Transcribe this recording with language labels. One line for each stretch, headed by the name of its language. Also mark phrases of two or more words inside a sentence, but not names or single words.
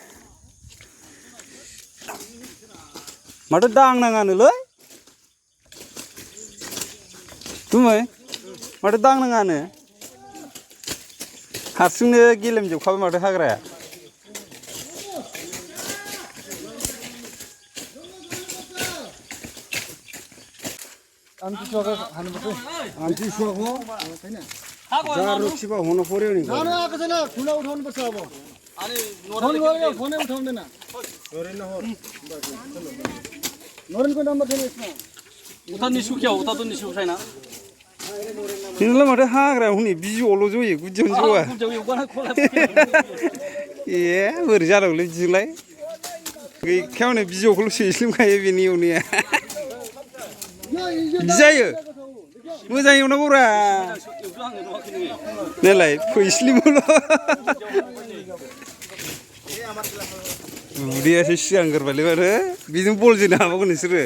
Bodo: माथो दांनाङानोलै गुमै माथो दांनाङानो हारसिंनो गेलेमजोबखाबाय माथो हाग्राया आमथिसुवाखौ हानोबाथाय आमथिसुवाखौ जारुखिबा
Nepali: हुनु पर्यो नि जानु आएको छैन खुला उठाउनु पर्छ अब अनि फोनै उठाउँदैन नरेनको नम्बर छैन यसमा उता निस्कियो उता त निस्कियो छैन
Bodo: तिनीलाई माथो हाग्रायाव हनै बिजौआवल' जयो गुदियावनो जआ ए बोरै जानांगौलै बिदिलाय गैखायावनो बिजौखौल' सैस्लिमखायो बेनि एवनाया बिदि जायो मोजां एवनांगौरा नालाय फैस्लिमल' उदैयासो सिगांग्रोबायलै माथो बेजों बल जोनो हाबावगोन नोंसोरो